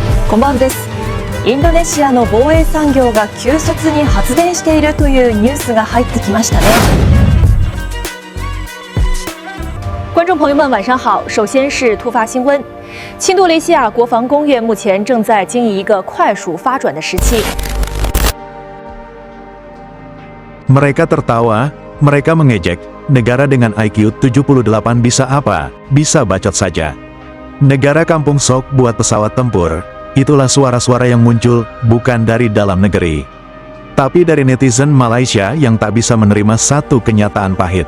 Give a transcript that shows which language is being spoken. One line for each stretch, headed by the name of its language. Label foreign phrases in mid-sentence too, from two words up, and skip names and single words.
Japanese: こんばんです。インドネシアの防衛産業が急速に発展しているというニュースが入ってきましたね。
Chinese: 观众朋友们，晚上好。首先是突发新闻：新多雷西亚国防工业目前正在经历一个快速发展的时期。
Indonesian: Mereka tertawa, mereka mengejek, negara dengan IQ 78 bisa apa? Bisa bacot saja. Negara kampung sok buat pesawat tempur. Itulah suara-suara yang muncul, bukan dari dalam negeri, tapi dari netizen Malaysia yang tak bisa menerima satu kenyataan pahit.